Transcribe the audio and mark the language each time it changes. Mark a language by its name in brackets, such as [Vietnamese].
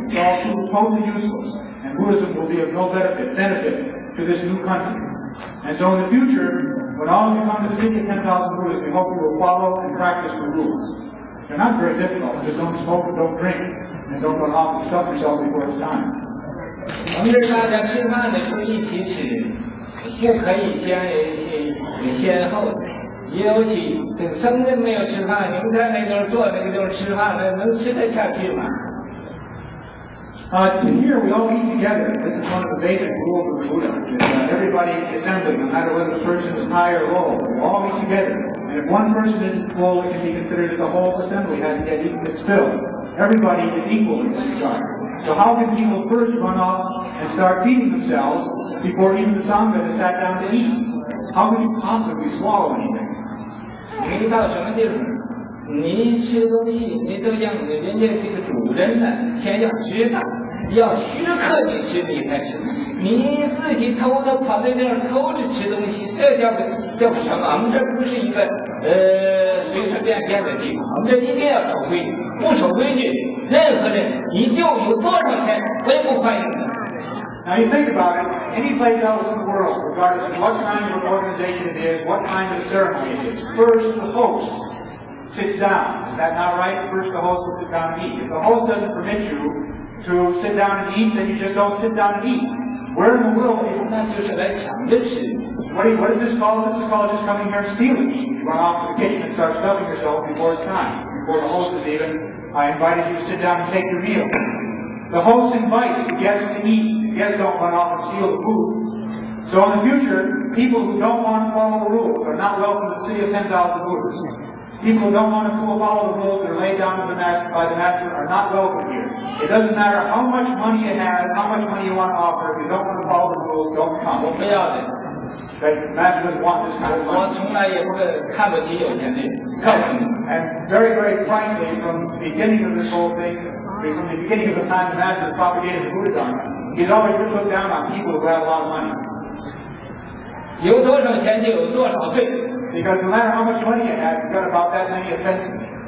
[English] It's all totally useless. And Buddhism will be of no benefit to this new country. And so in the future, when all of you come to the city of 10,000 Buddhas, we hope you will follow and practice the rules. They're not very difficult. Just don't smoke and don't drink. And don't run off and stuff yourself before it's time. [Chinese] 我们这大家吃饭的时候一起吃，不可以先后的。尤其等僧人没有吃饭，你们在那地方坐那个地方吃饭，那能吃得下去吗？ [English] Here we all eat together. This is one of the basic rules of the Buddha. Everybody in the assembly, no matter whether the person is high or low, we all eat together. And if one person isn't full, it can be considered that the whole assembly hasn't yet eaten its fill. Everybody is equal in this regard. So how can people first run off and start feeding themselves before even the Sangha has sat down to eat? How can you possibly swallow anything? [Chinese] 你到什么地方，你吃东西，你都让人家这个主人呢，先要知道，要许可你吃，你才吃。你自己偷偷跑在那儿偷着吃东西，这叫个什么？我们这不是一个随随便便的地方，我们这一定要守规矩。不守规矩，任何人你就有多少钱，我也不欢迎你。 [English] Now you think about it, any place else in the world, regardless of what kind of organization it is, what kind of ceremony it is, first the host sits down. Is that not right? First the host will sit down and eat. If the host doesn't permit you to sit down and eat, then you just don't sit down and eat. Where in the world is [Chinese] 那就是来抢着吃。 [English] what is this called? This is called just coming here and stealing. You run off to the kitchen and start stuffing yourself before it's time. Before the host is even invited you to sit down and take your meal. The host invites the guests to eat. The guests don't run off and steal the food. So in the future, people who don't want to follow the rules are not welcome to the city of 10,000 Buddhas. People who don't want to follow the rules that are laid down by the master are not welcome here. It doesn't matter how much money you have, how much money you want to offer. If you don't want to follow the rules, don't come. [Chinese] 我不要的。 [English] The master doesn't want this kind of [Chinese] 我 [English] money. [Chinese] 从来也不看不起有钱的人，告诉你。 [English] And very, very frankly, from the beginning of this whole thing, from the beginning of the time the master propagated the Buddha Dharma, he's always been looked down on people who have a lot of money. [Chinese] 有多少钱就有多少罪。 [English] Because no matter how much money you have, you've got about that many offenses.